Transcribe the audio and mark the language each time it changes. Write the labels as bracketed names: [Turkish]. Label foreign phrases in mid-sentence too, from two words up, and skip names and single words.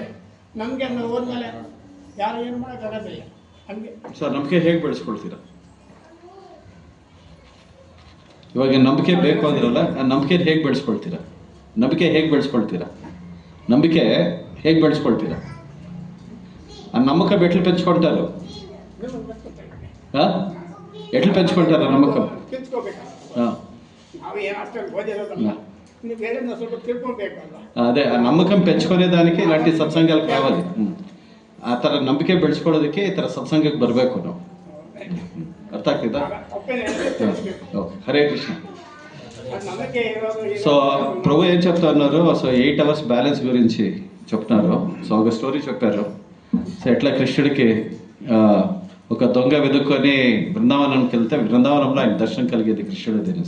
[Kannada] ನಂಬಿಕೆ ಹೋದ್ಮೇಲೆ ಯಾರು ಏನು ಮಾಡೋಕ್ಕಾಗೋದಿಲ್ಲ. ಹಂಗೆ ಸರ್, ನಂಬಿಕೆ ಹೇಗೆ ಬೆಳೆಸ್ಕೊಳ್ತೀರಾ? ಇವಾಗ ನಂಬಿಕೆ ಬೇಕು ಅಂದ್ರಲ್ಲ, ಆ ನಂಬಿಕೆ ಹೇಗೆ ಬೆಳೆಸ್ಕೊಳ್ತೀರಾ? ನಂಬಿಕೆ ಹೇಗೆ ಬೆಳೆಸ್ಕೊಳ್ತೀರಾ? ನಂಬಿಕೆ ಹೇಗೆ ಬೆಳೆಸ್ಕೊಳ್ತೀರಾ? [Telugu] ఆ నమ్మక బెట్లు పెంచుకుంటారు. ఎట్లు పెంచుకుంటారు నమ్మకం? [Kannada] ನಾವು ಏನು ಅಷ್ಟೊಂದು ಓದಿರೋದಲ್ಲ, ನೀವು ಬೇರೆ ಸ್ವಲ್ಪ ತಿಳ್ಕೊಬೇಕಲ್ಲ. [Telugu] అదే ఆ నమ్మకం పెంచుకునేదానికి ఇలాంటి సత్సంగాలు కావాలి. [Kannada] ಆ ಥರ ನಂಬಿಕೆ ಬೆಳೆಸ್ಕೊಳ್ಳೋದಕ್ಕೆ ಈ ಥರ ಸತ್ಸಂಗಕ್ಕೆ ಬರಬೇಕು ನಾವು. ಅರ್ಥ ಆಗ್ತಿದ್ದ? [Telugu] ఓకే, హరే కృష్ణ. సో ప్రభు ఏం చెప్తా ఉన్నారు, సో 8 [English] hours balance [Telugu] గురించి చెప్తున్నారు. సో ఒక స్టోరీ చెప్పారు. సో ఎట్లా కృష్ణుడికి ఒక దొంగ వెతుక్కొని బృందావనంకి వెళ్తే బృందావనంలో ఆయన దర్శనం కలిగేది కృష్ణుడు అనేసి.